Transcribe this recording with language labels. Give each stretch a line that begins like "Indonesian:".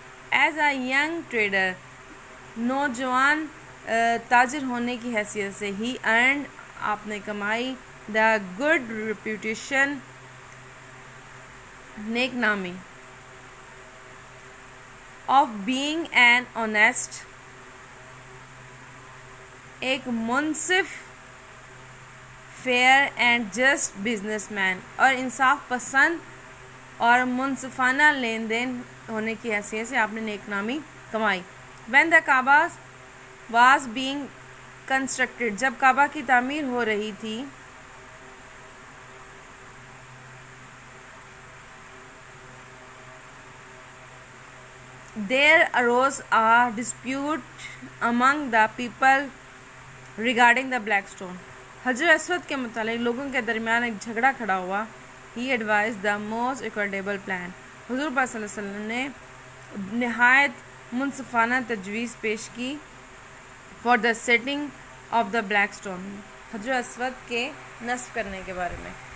English: is a young trader,
Urdu: نوجوان تاجر ہونے کی حیثیت سے،
English: he earned,
Urdu: آپ نے کمائی،
English: the good reputation,
Urdu: نیک نامی،
English: of being an honest,
Urdu: ایک منصف،
English: fair and just businessman,
Urdu: اور انصاف پسند اور منصفانہ لین دین ہونے کی حیثیت سے آپ نے نیک نامی کمائی.
English: When the Kaaba was being constructed،
Urdu: جب کعبہ کی تعمیر ہو رہی تھی،
English: there arose a dispute among the people regarding the black stone.
Urdu: حجر اسود کے متعلق لوگوں کے درمیان ایک جھگڑا کھڑا ہوا.
English: He advised the most equitable plan،
Urdu: حضور پاک صلی اللہ علیہ وسلم نے نہایت منصفانہ تجویز پیش کی،
English: for the setting of the black stone,
Urdu: حجر اسود کے نصب کرنے کے بارے میں.